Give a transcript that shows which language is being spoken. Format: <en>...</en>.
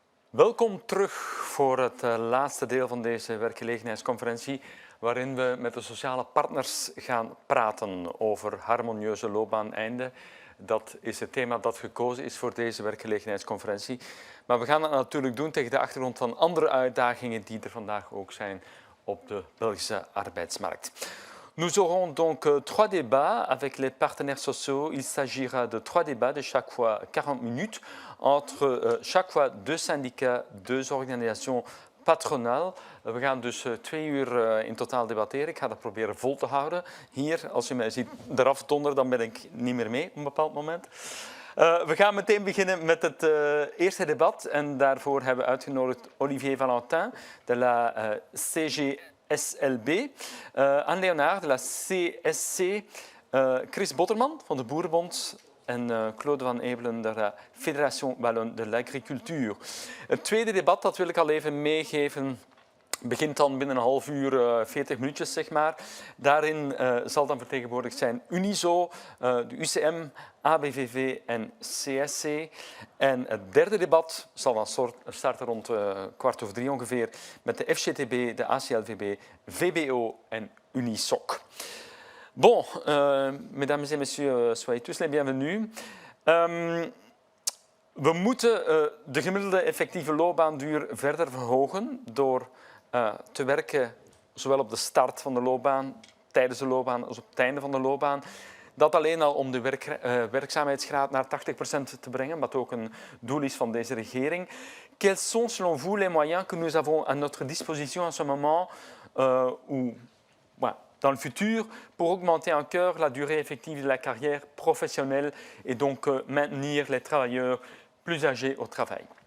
<nl>Welkom terug voor het laatste deel van deze werkgelegenheidsconferentie, waarin we met de sociale partners gaan praten over harmonieuze loopbaaneinden. Dat is het thema dat gekozen is voor deze werkgelegenheidsconferentie. Maar we gaan dat natuurlijk doen tegen de achtergrond van andere uitdagingen die er vandaag ook zijn op de Belgische arbeidsmarkt.</nl> <fr>Nous aurons donc trois débats avec les partenaires sociaux. Il s'agira de trois débats de chaque fois 40 minutes entre chaque fois deux syndicats, deux organisations patronales.</fr> <nl>We gaan dus 2 uur in totaal debatteren. Ik ga dat proberen vol te houden. Hier, als je mij ziet eraf donderen, dan ben ik niet meer mee op een bepaald moment. We gaan meteen beginnen met het eerste debat. En daarvoor hebben we uitgenodigd Olivier Valentin de la CGSLB, Anne Léonard de la CSC, Chris Botterman van de Boerenbond en Claude van Ebelen de la Fédération Wallonne de l'Agriculture. Het tweede debat, dat wil ik al even meegeven, begint dan binnen een half uur, 40 minuutjes zeg maar. Daarin zal dan vertegenwoordigd zijn Unizo, de UCM, ABVV en CSC. En het derde debat zal dan starten rond 14:15 ongeveer met de FGTB, de ACLVB, VBO en Unisoc.</nl> <fr>Bon, mesdames et messieurs, soyez tous les bienvenus.</fr> <nl>We moeten de gemiddelde effectieve loopbaanduur verder verhogen door te werken zowel op de start van de loopbaan, tijdens de loopbaan als op het einde van de loopbaan. Dat alleen al om de werkzaamheidsgraad naar 80% te brengen, wat ook een doel is van deze regering.</nl> <fr>Quels sont selon vous les moyens que nous avons à notre disposition en ce moment ou dans le futur pour augmenter encore la durée effective de la carrière professionnelle et donc maintenir les travailleurs plus âgés au travail?</fr>